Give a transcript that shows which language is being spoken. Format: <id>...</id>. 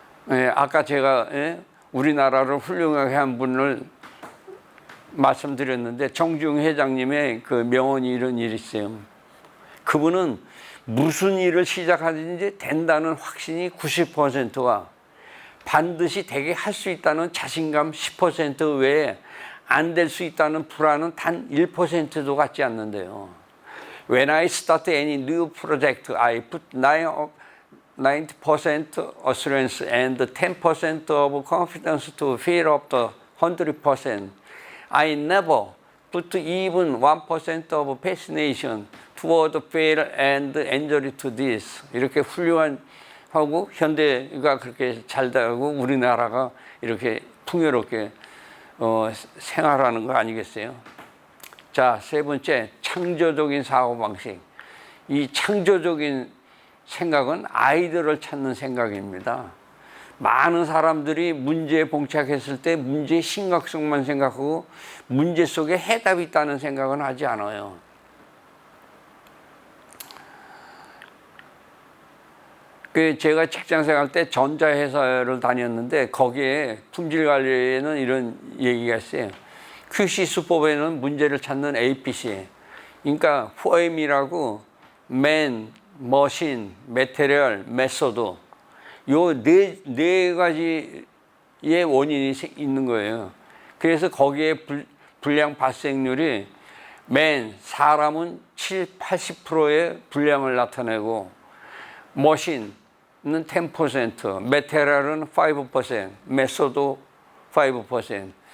<ko>예, 아까 제가 우리나라를 훌륭하게 한 분을 말씀드렸는데 정중 회장님의 그 명언이 이런 일이 있어요. 그분은 무슨 일을 시작하든지 된다는 확신이 90%와 반드시 되게 할 수 있다는 자신감 10% 외에 안 될 수 있다는 불안은 단 1%도 갖지 않는데요.</ko> <en>When I start any new project, I put 90% assurance and 10% of confidence to fill up the 100%. I never put even 1% of fascination toward fear and injury to this.</en> <ko>이렇게 훌륭한 하고 현대가 그렇게 잘 되고 우리나라가 이렇게 풍요롭게 생활하는 거 아니겠어요? 자, 세 번째, 창조적인 사고방식. 이 창조적인 생각은 아이디어를 찾는 생각입니다. 많은 사람들이 문제에 봉착했을 때 문제의 심각성만 생각하고 문제 속에 해답이 있다는 생각은 하지 않아요. 제가 직장생활 때 전자회사를 다녔는데 거기에 품질관리에는 이런 얘기가 있어요. QC 수법에는 문제를 찾는 APC. 그러니까 4M이라고 Man, Machine, Material, Method. 요 네 가지의 원인이 있는 거예요. 그래서 거기에 불량 발생률이 사람은 80%의 불량을 나타내고 머신은 10%, 메테리얼은 5%, 메소도 5%.</ko>